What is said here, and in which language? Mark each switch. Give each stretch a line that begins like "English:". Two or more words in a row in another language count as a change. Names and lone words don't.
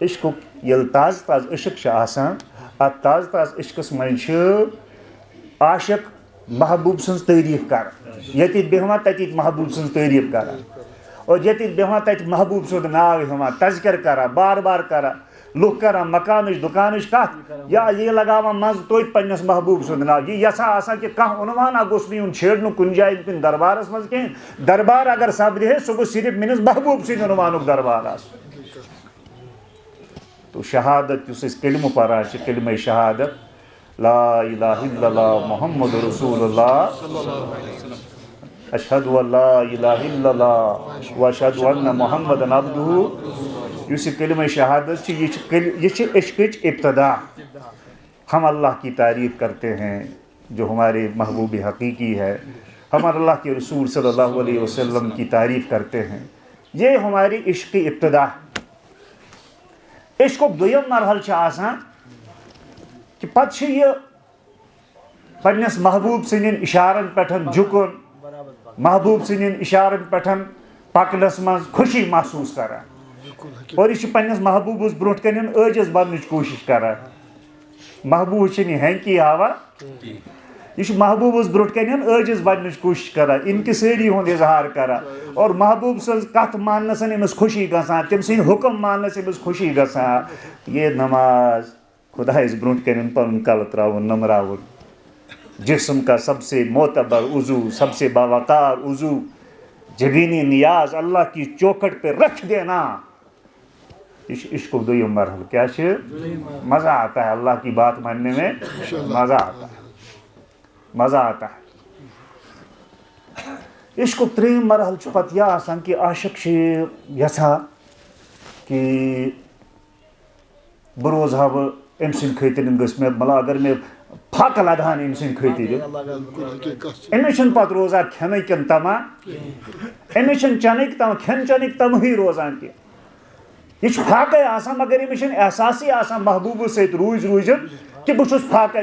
Kashmiri: عشقک یل تازہ تازہ عشق آسان، ات تازہ تازہ عشقس مز عاشق محبوب سن تعریف کران، یت بیہوان تت محبوب سن تعریف کران، اور یت بیہوان تت محبوب سند ناو ہمان تذکر کران، بار بار کران، لوگ کران مکانچ دکانچ کت یا یہ لگاوان مز توت پنس محبوب سند ناو، یہ یسا آسان کہ کھانا عنوانا گوس نی چھیڑن کن جائے کن دربارس مز کہیں، دربار اگر سپدے سہ گو صرف منس محبوب سند عنوانک دربار آس۔ تو شہادت اس کلمہ پران کلمہ شہادت
Arabic: لا الہ الا اللہ محمد رسول اللہ اشہد ان لا الہ الا اللہ و اشہد ان محمد عبدہ،
Kashmiri: اس کلمہ شہادت یہ عشقچ ابتدا۔
Urdu: ہم اللہ کی تعریف کرتے ہیں جو ہمارے محبوب حقیقی ہے، ہم اللہ کے رسول صلی اللہ علیہ وسلم کی تعریف کرتے ہیں، یہ ہماری عشق کی ابتدا۔
Kashmiri: عشق دویم مرحل آسان کہ پتہ یہ پنس محبوب سندین اشارن پٹھن جھکن، محبوب سندین اشارن پٹھن پکنس مز خوشی محسوس کران، اور یہ پنس محبوبس برونٹ کن عاجز بننچ کوشش کران۔ محبوب چھ ہینکی ہاوان، یہ محبوبس برونٹ کن عاجز بننچ کوشش کران، انکساری ہند اظہار کران، اور محبوب سن کت ماننس امس خوشی گژھان، تم سند حکم ماننس امس خوشی گژھان۔ یہ نماز خدایس برونٹ کن پن کل تراؤن نمراؤن،
Urdu: جسم کا سب سے معتبر عضو، سب سے باوقار عضو، جبینی نیاز اللہ کی چوکھٹ پہ رکھ دینا،
Kashmiri: عشق و دویم مرحل
Urdu: کیا مزہ آتا ہے، اللہ کی بات ماننے میں مزہ آتا ہے، مزہ آتا ہے۔
Kashmiri: عشق و تریم مرحل پتہ یہ آسان کہ عاشق یژھا کہ بہ روزہ ام سند خاطر گھس مے مطلب اگر مے پھک لگان ام سند خاطر، امس پتہ روزان کھین کن تما، امس چنک تم کھین چنک تم ہی روزان کی، یہ پھاکے آسان مگر امس احساسی آسان محبوب ست روزن کہ بہ چھس پھاکے۔